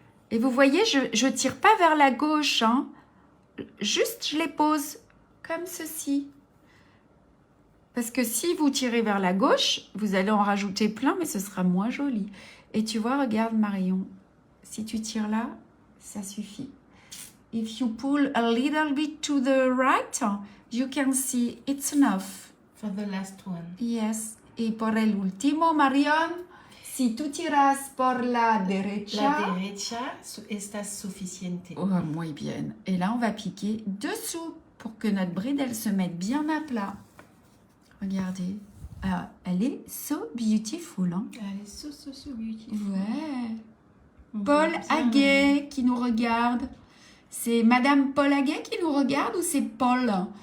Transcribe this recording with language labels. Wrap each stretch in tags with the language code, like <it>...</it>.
<fr>Et vous voyez, je tire pas vers la gauche. Hein. Juste, je les pose comme ceci. Parce que si vous tirez vers la gauche, vous allez en rajouter plein, mais ce sera moins joli. Et tu vois, regarde Marion. Si tu tires là, ça suffit.</fr> <en>If you pull a little bit to the right, you can see it's enough. For the last one. Yes.</en> <es>Y por el último, Marion, si tú tiras por la derecha... La derecha está suficiente. Oh, muy bien.</es> <fr>Et là, on va piquer dessous pour que notre bride, elle se mette bien à plat. Regardez. Ah, elle est</fr> <en>so beautiful.</en> <fr>Hein? Elle est</fr> <en>so beautiful.</en> <fr>Ouais. Paul Haguet qui nous regarde. C'est Madame Paul Haguet qui nous regarde ou c'est Paul?</fr>